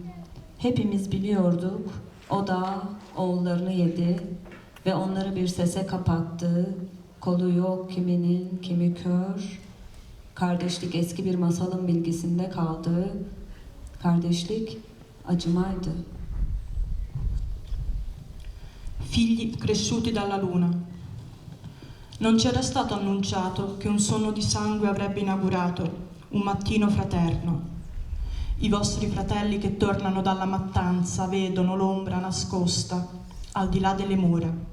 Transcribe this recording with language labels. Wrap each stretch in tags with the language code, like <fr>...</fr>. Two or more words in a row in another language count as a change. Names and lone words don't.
<tr>Hepimiz biliyorduk. O da oğullarını yedi ve onları bir sese kapattı. Kolu yok kiminin, kimi kör. Kardeşlik eski bir masalın bilgisinde kaldı. Kardeşlik acımaydı.</tr> <it>Figli cresciuti dalla luna. Non c'era stato annunciato che un sonno di sangue avrebbe inaugurato un mattino fraterno. I vostri fratelli che tornano dalla mattanza vedono l'ombra nascosta al di là delle mura.</it>